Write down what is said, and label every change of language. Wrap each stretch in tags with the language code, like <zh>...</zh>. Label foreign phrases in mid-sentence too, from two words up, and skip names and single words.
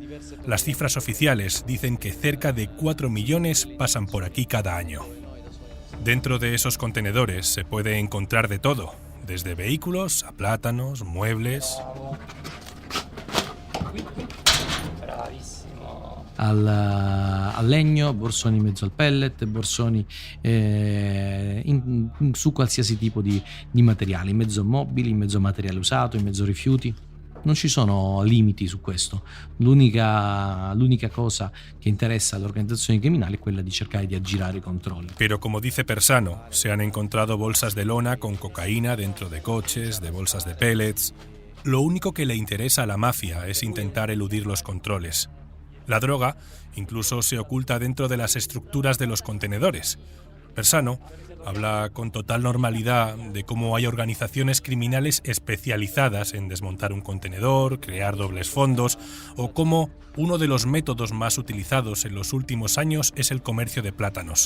<es>Las cifras oficiales dicen que cerca de 4 millones pasan por aquí cada año. Dentro de esos contenedores se puede encontrar de todo, desde vehículos a plátanos, muebles.</es> <it>Al legno, borsoni in mezzo al pellet, borsoni su qualsiasi tipo di materiale, in mezzo a mobili, in mezzo a materiale usato, in mezzo a rifiuti. Non ci sono limiti su questo. L'unica cosa che interessa alle organizzazioni criminali è quella di cercare di aggirare i controlli.</it> <es>Pero como dice Persano, se han encontrado bolsas de lona con cocaína dentro de coches, de bolsas de pellets. Lo único que le interesa a la mafia es intentar eludir los controles. La droga incluso se oculta dentro de las estructuras de los contenedores. Persano habla con total normalidad de cómo hay organizaciones criminales especializadas en desmontar un contenedor, crear dobles fondos, o cómo uno de los métodos más utilizados en los últimos años es el comercio de plátanos.</es>